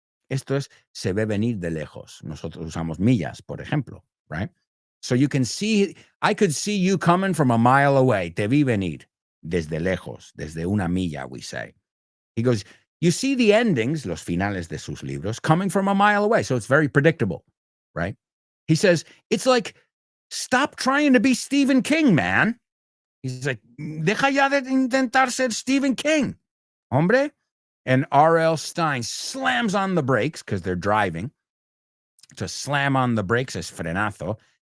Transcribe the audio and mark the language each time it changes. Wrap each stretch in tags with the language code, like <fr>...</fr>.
<es>Esto es, se ve venir de lejos. Nosotros usamos millas, por ejemplo,</es> <en>right? So you can see, I could see you coming from a mile away.</en> <es>Te vi venir. Desde lejos, desde una milla,</es> <en>we say. He goes, you see the endings,</en> <es>los finales de sus libros,</es> <en>coming from a mile away. So it's very predictable, right? He says, it's like, stop trying to be Stephen King, man. He's like,</en> <es>deja ya de intentar ser Stephen King, hombre. And R.L.</es> <en>Stine slams on the brakes because they're driving. To slam on the brakes</en> <es>es frenazo.</es>